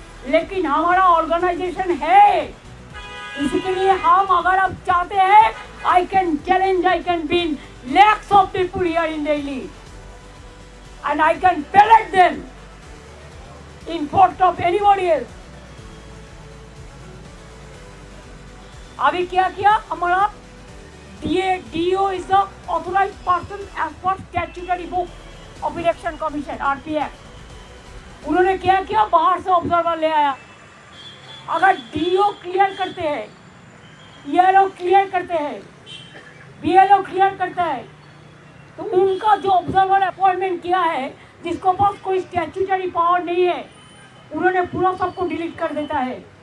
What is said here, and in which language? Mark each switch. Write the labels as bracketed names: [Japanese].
[Hindi] लेकिन हमारा ऑर्गेनाइजेशन है, इसी के लिए हम, अगर आप चाहते हैं, [English] I can challenge, I can win lakhs of people here in Delhi and I can pellet them in front of anybody else। [Hindi] अभी क्या किया हमारा [English] DO is the authorized person as per statutory book of election commission RPF। [Hindi] उन्होंने क्या किया, बाहर से observer ले आया। अगर DO क्लियर करते हैं, ERO क्लियर करते हैं, BLO क्लियर करता है, तो उनका जो ऑब्जर्वर अपॉइंटमेंट किया है, जिसको पास कोई स्टैट्यूटरी पावर नहीं है, उन्होंने पूरा सबको डिलीट कर देता है।